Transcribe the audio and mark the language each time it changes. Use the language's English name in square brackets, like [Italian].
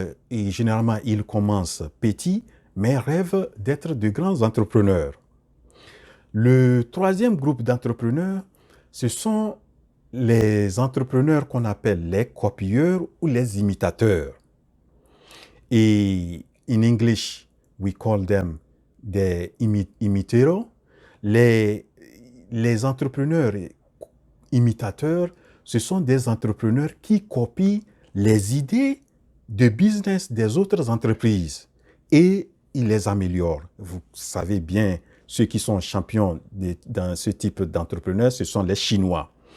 [French] Généralement, ils commencent petits, mais rêvent d'être de grands entrepreneurs. Le troisième groupe d'entrepreneurs, ce sont les entrepreneurs qu'on appelle les copieurs ou les imitateurs. [English] Et in English, we call them the imitators. [French] Les entrepreneurs imitateurs, ce sont des entrepreneurs qui copient les idées de business des autres entreprises et il les améliore. Vous savez bien, ceux qui sont champions dans ce type d'entrepreneurs, ce sont les Chinois.